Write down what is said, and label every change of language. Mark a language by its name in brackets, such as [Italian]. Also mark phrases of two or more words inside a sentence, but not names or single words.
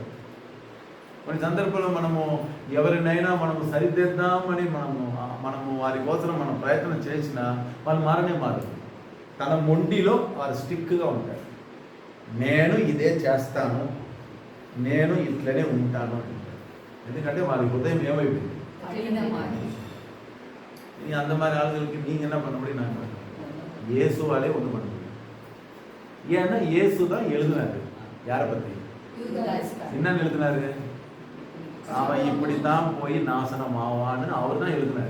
[Telugu] కొన్ని సందర్భంలో మనము ఎవరినైనా మనము సరిదిద్దామని మనము వారి కోసం మనం ప్రయత్నం చేసినా వాళ్ళు మారరు. తన మొండిలో వారు స్టిక్గా ఉంటారు. నేను ఇదే చేస్తాను, నేను ఇట్లనే ఉంటాను అని. ఎందుకంటే వారి హృదయం ఏమైపోయింది? [Tamil] நீ அந்த மாதிரி ஆளுங்களுக்கு நீங்க என்ன பண்ண முடியும்? நான் இயேசுவாலே ஒன்று பண்ண முடியும். ஏன்னா இயேசு தான் எழுதினாரு. யாரை பத்தி? என்னன்னு எழுதினாரு? அவன் இப்படித்தான் போய் நாசனம் ஆவான்னு அவர் தான் எழுதினாரு.